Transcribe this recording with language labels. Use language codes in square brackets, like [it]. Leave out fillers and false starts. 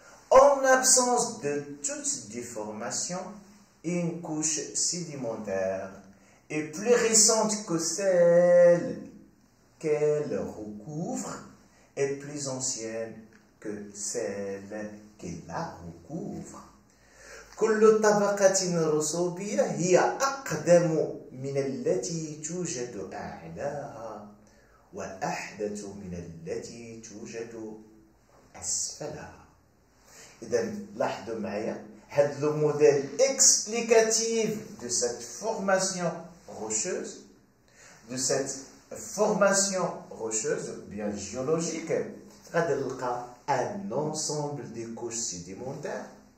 [fr] En absence de toute déformation, une couche sédimentaire est plus récente que celle qu'elle recouvre et plus ancienne que celle qui la recouvre. [ar] كل طبقة رسوبية هي أقدم من التي توجد أعلاها وأحدث من التي توجد أسفلها. إذا لاحظوا معايا هذا [fr] le modèle explicatif de cette formation rocheuse, bien géologique, un ensemble de couches sédimentaires.